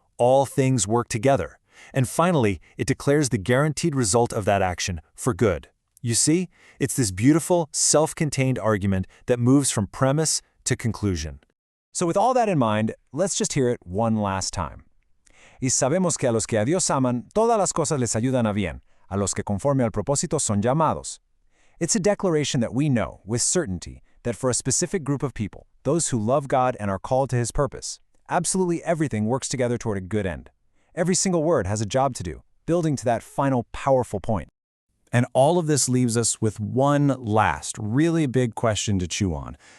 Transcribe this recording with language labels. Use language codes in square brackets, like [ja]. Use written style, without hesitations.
[en] All things work together. And finally, it declares the guaranteed result of that action for good. You see, it's this beautiful, self-contained argument that moves from premise to conclusion. So with all that in mind, let's just hear it one last time. [es] Y sabemos que a los que a Dios aman, todas las cosas les ayudan a bien, a los que conforme al propósito son llamados. [en] It's a declaration that we know, with certainty, that for a specific group of people, those who love God and are called to His purpose, absolutely everything works together toward a good end. Every single word has a job to do, building to that final powerful point. And all of this leaves us with one last, really big question to chew on.